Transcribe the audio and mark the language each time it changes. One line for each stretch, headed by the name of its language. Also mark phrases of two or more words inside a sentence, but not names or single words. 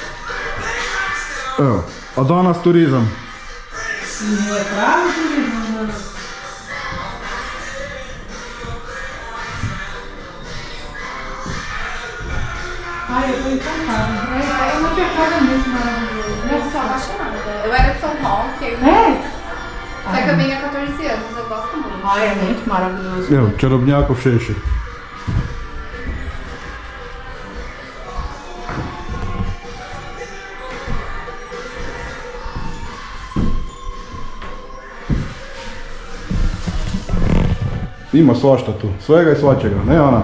Croatian: Evo, a danas turizam. Nije pravi turizam danas. Ajde, to je to kažem. Evo, te kažem, nismo razumeli.
Portuguese: Eu era de São Paulo, que só que eu venho há 14 anos, eu gosto muito. Ai, é muito maravilhoso.
Croatian: Evo, čarobnjakov šešir. Ima svašta tu, svega i svačega, ne Ana?